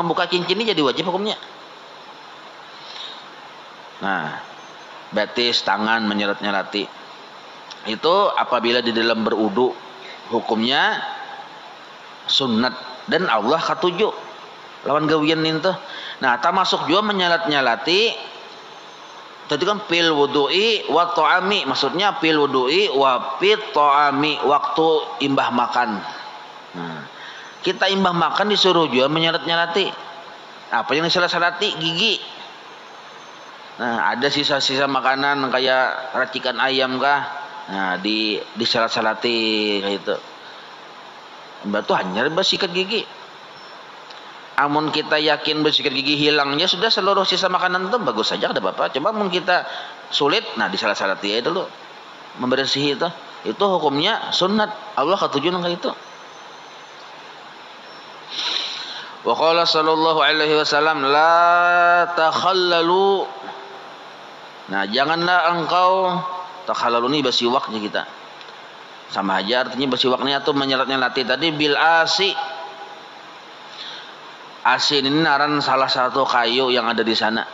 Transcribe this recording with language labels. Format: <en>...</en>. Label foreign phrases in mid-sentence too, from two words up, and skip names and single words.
<bjn>Membuka cincin ini jadi wajib hukumnya. Nah, batis tangan menyalat-nyalati. Itu apabila di dalam berwudu, hukumnya sunat dan Allah katuju lawan gawian itu. Nah, termasuk juga menyalat-nyalati tadi kan</bjn> <ar>في الوضوء والطعام,</ar> <bjn>maksudnya</bjn> <ar>في الوضوء وفي الطعام,</ar> <bjn>waktu imbah makan. Nah, kita imbah makan disuruh juga menyalat-nyalati. Apa yang disalat-salati? Gigi. Nah, ada sisa-sisa makanan kayak racikan ayam kah? Nah, disalat-salati kayak itu. Batu hanya bersikat gigi. Amun kita yakin bersikat gigi hilangnya sudah seluruh sisa makanan itu bagus saja ada apa-apa. Coba amun kita sulit, nah disalat-salati aja dulu. Membersih itu hukumnya sunat. Allah ketujuh kayak itu.</bjn> <ar>وقال صلى الله عليه وسلم لا تخللوا.</ar> <bjn>Nah, janganlah engkau takhallalu ini basiwaknya kita. Sama aja artinya bersiwaknya atau menyelat-nyelati tadi</bjn> <ar>بالآس.</ar> <bjn>Asi ini naran salah satu kayu yang ada di sana.</bjn>